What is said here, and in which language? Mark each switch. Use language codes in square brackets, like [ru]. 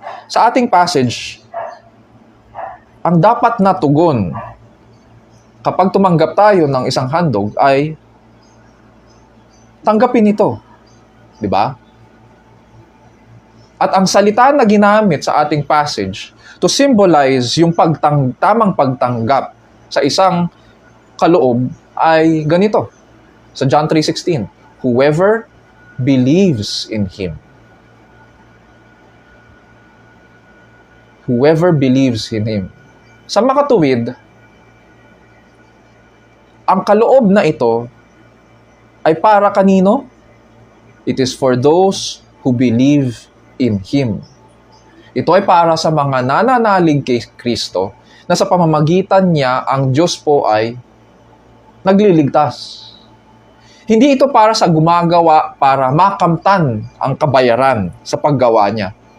[tl] Sa ating passage, ang dapat na tugon kapag tumanggap tayo ng isang handog ay tanggapin ito. Di ba? At ang salita na ginamit sa ating passage [en] to symbolize [tl] yung tamang pagtanggap sa isang kaloob ay ganito. [en] Sa John 3:16, whoever believes in Him. Whoever believes in Him. [tl] Sa makatuwid, ang kaloob na ito ay para kanino? [en] It is for those who believe in Him. [tl] Ito ay para sa mga nananalig kay Kristo na sa pamamagitan niya ang Diyos po ay nagliligtas. Hindi ito para sa gumagawa para makamtan ang kabayaran sa paggawa niya.